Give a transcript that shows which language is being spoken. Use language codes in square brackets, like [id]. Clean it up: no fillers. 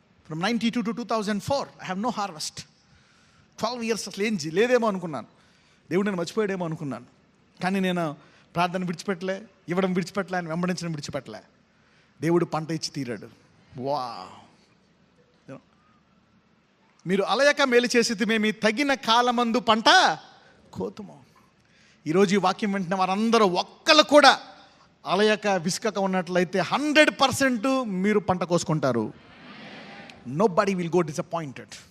[en] From 92 to 2004 I have no harvest. [te] 12 years అసలు ఏం లేదేమో అనుకున్నాను. దేవుడు నేను మర్చిపోయాడేమో అనుకున్నాను. కానీ నేను ప్రార్థన విడిచిపెట్టలే, ఇవ్వడం విడిచిపెట్టలే, అని వెంబడించడం విడిచిపెట్టలే. దేవుడు పంట ఇచ్చి తీరాడు. వా, మీరు అలయక మేలు చేసి మేము తగిన కాలమందు పంట కోతుము. ఈరోజు ఈ వాక్యం వింటున్న వారందరూ ఒక్కళ్ళు కూడా అలయక విసుకక ఉన్నట్లయితే 100% మీరు పంట కోసుకుంటారు. [en] Nobody will go disappointed.